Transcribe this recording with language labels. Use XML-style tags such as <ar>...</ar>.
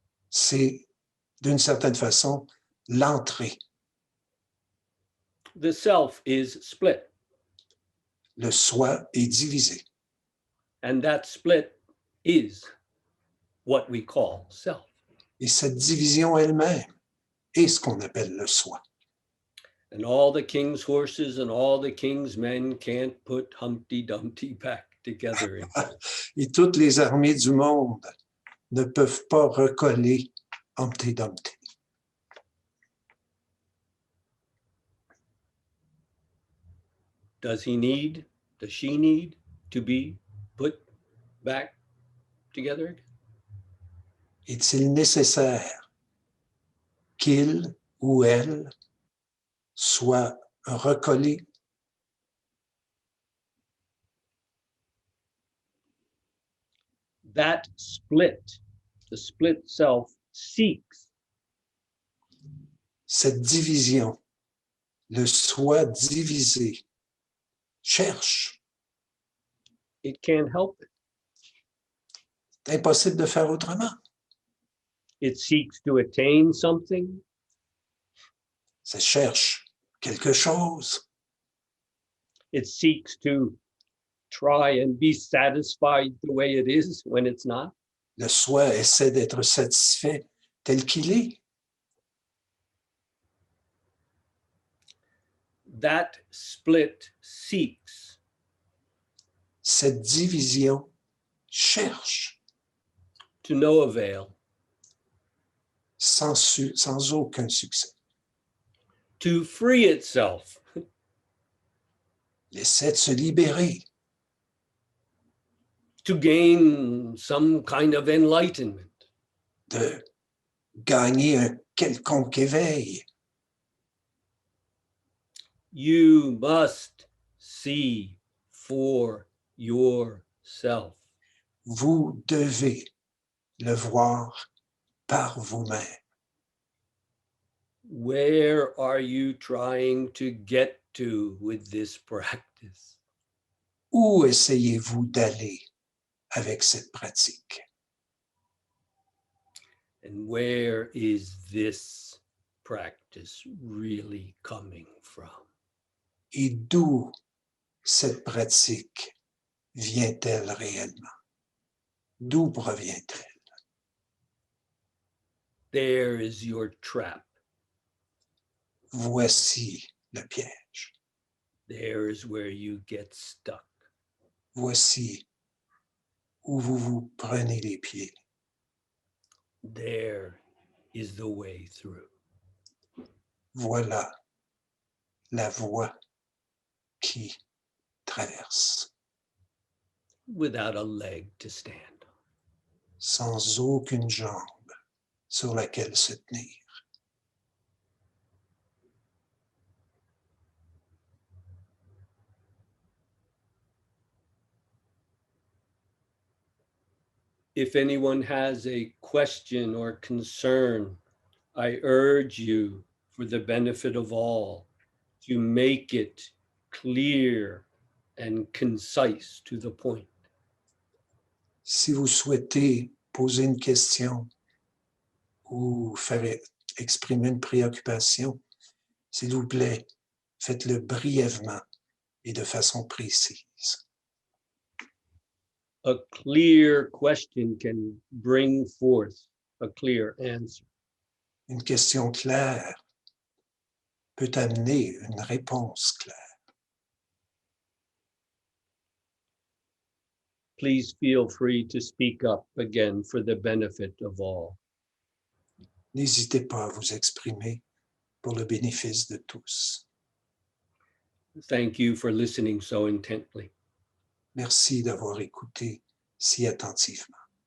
<fr>C'est, d'une certaine façon, l'entrée.</fr> <en>The self is split,</en> <fr>Le soi est divisé.</fr> <en>and that split is what we call self.</en> <fr>Et cette division elle-même est ce qu'on appelle le soi.</fr> <en>And all the king's horses and all the king's men can't put Humpty Dumpty back together again.</en> <fr>Et toutes les armées du monde ne peuvent pas recoller Humpty Dumpty.</fr> <en>Does she need to be put back together again?</en> <fr>Est-il nécessaire qu'il ou elle soit recollé?</fr> <en>That split, the split self, seeks</en> <fr>Cette division, le soi divisé, cherche.</fr> <en>it can't help it.</en> <fr>C'est impossible de faire autrement.</fr> <en>It seeks to attain something.</en> <fr>Ça cherche quelque chose.</fr> <en>It seeks to try and be satisfied the way it is when it's not.</en> <fr>Le soi essaie d'être satisfait tel qu'il est.</fr> <en>That split seeks</en> <fr>Cette division cherche</fr> <en>to no avail</en> <fr>sans aucun succès.</fr> <en>to free itself</en> <fr>Il essaie de se libérer,</fr> <en>to gain some kind of enlightenment.</en> <fr>de gagner un quelconque éveil.</fr> <en>You must see for yourself.</en> <fr>Vous devez le voir par vous-même.</fr> <en>Where are you trying to get to with this practice?</en> <fr>Où essayez-vous d'aller avec cette pratique?</fr> <en>And where is this practice really coming from?</en> <fr>Et d'où cette pratique vient-elle réellement? D'où provient-elle?</fr> <en>There is your trap.</en> <fr>Voici le piège.</fr> <en>There is where you get stuck.</en> <fr>Voici où vous vous prenez les pieds.</fr> <en>There is the way through.</en> <fr>Voilà la voie qui traverse,</fr> <en>Without a leg to stand on.</en> <fr>sans aucune jambe sur laquelle se tenir.</fr> <en>If anyone has a question or concern, I urge you, for the benefit of all, to make it clear and concise to the point.</en> <fr>Si vous souhaitez poser une question ou faire exprimer une préoccupation, s'il vous plaît, faites-le brièvement et de façon précise.</fr> <en>A clear question can bring forth a clear answer.</en> <fr>Une question claire peut amener une réponse claire.</fr> <en>Please feel free to speak up again for the benefit of all.</en> <fr>N'hésitez pas à vous exprimer pour le bénéfice de tous.</fr> <en>Thank you for listening so intently.</en> <fr>Merci d'avoir écouté si attentivement.</fr>